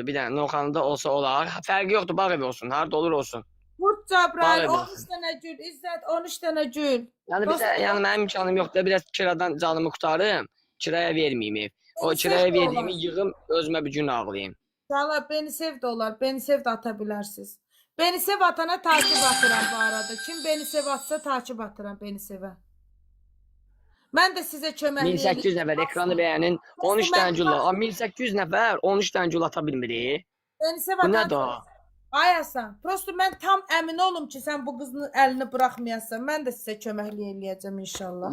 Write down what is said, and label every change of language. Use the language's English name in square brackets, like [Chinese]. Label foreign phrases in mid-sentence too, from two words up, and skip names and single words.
[Azerbaijani] Bir dənə Novxanıda olsa olar. Fərqi yoxdur, bağ evi olsun. Harada olur olsun. Qurt Cəbrayil, 13 dənə gül. İzzət, 13 dənə gül. Yəni mənim imkanım yoxdur. Biraz kiradan canımı qutarım. Kiraya verməyim ev. O kiraya verdiyimi yığım, özümə bir gün ağlayayım. Valla, beni sev də olar. Beni sev də ata bilərsiniz. Beni sev atana takip atıram bu arada. Kim beni sev atsa takip atıram beni sevə. Mən də sizə kömək 1800 nəfər ekranı bəyənin. 13 dənə gül var. 1800 nəfər 13 dənə gül ata bilmir. Beni sev Bu atana. nədir o? Ay Hasan, prosto mən tam əmin olum ki, sən bu qızın əlini buraxmayasan. Mən də sizə köməklik eləyəcəm inşallah.